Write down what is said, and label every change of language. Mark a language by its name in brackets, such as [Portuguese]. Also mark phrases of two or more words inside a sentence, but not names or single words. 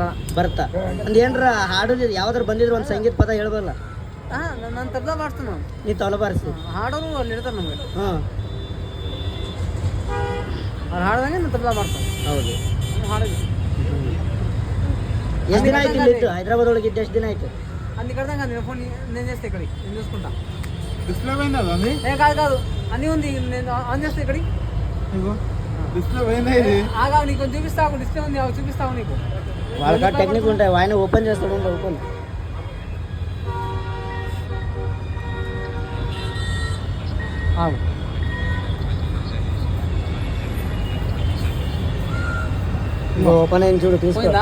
[Kannada] ಬರ್ತಾ ಒಂದು ಏನ್ರ ಹಾಡೋದು ಯಾವ್ದಾರು ಬಂದಿದ್ರು ಒಂದು ಸಂಗೀತ ಪದ ಹೇಳ್ಬಲ್ಲ? ನಾನು ತಬ್ಲಾ ಬಾರಿಸ್ತೀನಿ. ನೀ ತಬ್ಲಾ ಬಾರಿಸ್ತಿ? ಹಾಡೋರು ಅಲ್ಲಿ ಇರ್ತಾರೆ ನಮಗೆ. ಅವ್ರು ಹಾಡ್ದಂಗೆ ನಾನು ತಬ್ಲಾ ಬಾರಿಸ್ತೀನಿ. ಹೌದು. ಹಾಡಿದ್ವಿ. ಎಷ್ಟು ದಿನ ಆಯ್ತು ಇಲ್ಲಿ ಇದ್ದು? ಹೈದರಾಬಾದ್ ಒಳಗೆ ಇದ್ದು ಎಷ್ಟು ದಿನ ಆಯ್ತು? [Telugu] అన్ని కడదాం కదా ఫోన్ నేను చేస్తే ఇక్కడి నేను చూసుకుంటా. డిస్ప్లే పోయిందా అది? కాదు అన్నీ ఉంది, నేను ఆన్ చేస్తే ఇక్కడి డిస్ప్లే పోయిందా ఇది? ఆగా నీకు చూపిస్తావు, డిస్ప్లే ఉంది చూపిస్తావు నీకు. వాళ్ళ టెక్నిక్ ఉంటాయి, ఆయన ఓపెన్ చేస్తాడు. ఓపెన్ ఓపెన్ అయింది చూడు, తీసుకో.